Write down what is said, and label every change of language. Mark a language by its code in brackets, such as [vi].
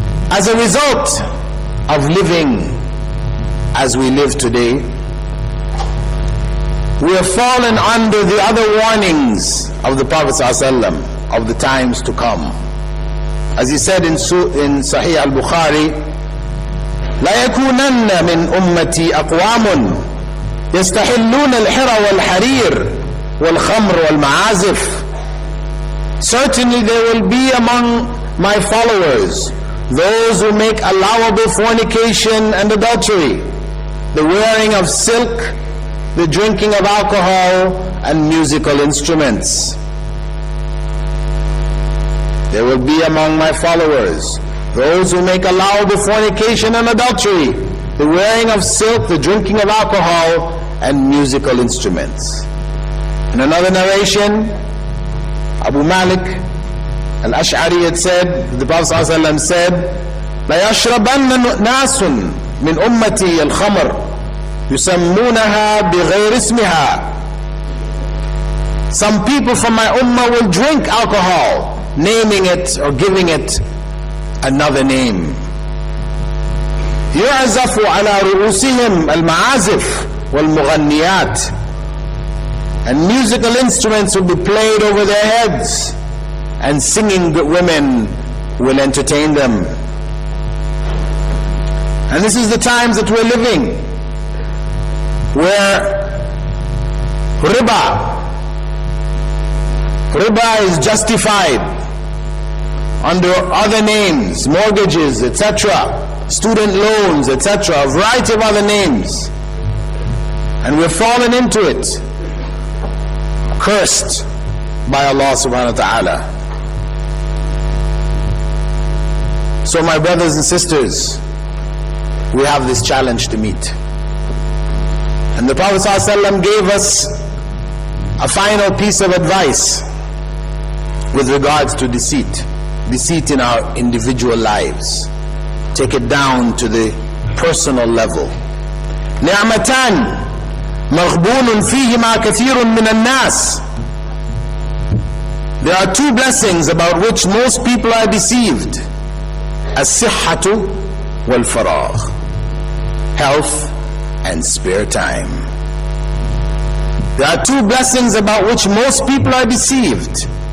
[en] As a result of living as we live today, we have fallen under the other warnings of the Prophet ﷺ of the times to come. As he said in Sahih al-Bukhari, [ar] لا يكونن من أمتي أقوام يستحلون الحر والحرير والخمر والمعازف. [en] Certainly there will be among my followers those who make allowable fornication and adultery, the wearing of silk, the drinking of alcohol, and musical instruments. There will be among my followers those who make allowable fornication and adultery, the wearing of silk, the drinking of alcohol, and musical instruments. In another narration, Abu Malik al-Ash'ari had said, the Prophet ﷺ said, [ar] لا يشربن ناس من أمتي الخمر يسمونها بغير اسمها. [en] Some people from my ummah will drink alcohol, naming it or giving it another name. [ar] يعزف على رؤوسهم المعازف والمغنيات. [en] And musical instruments will be played over their heads, and singing women will entertain them. And this is the times that we're living, where riba is justified under other names, mortgages, etc., student loans, etc., a variety of other names. And we're fallen into it, cursed by Allah subhanahu wa ta'ala. So my brothers and sisters, we have this challenge to meet. And the Prophet ﷺ gave us a final piece of advice with regards to deceit. Deceit in our individual lives. Take it down to the personal level. [ar] نعمتان مغبون فيهما كثير من الناس. [en] There are two blessings about which most people are deceived. [ar] الصحة والفراغ. [en] Health and spare time. There are two blessings about which most people are deceived.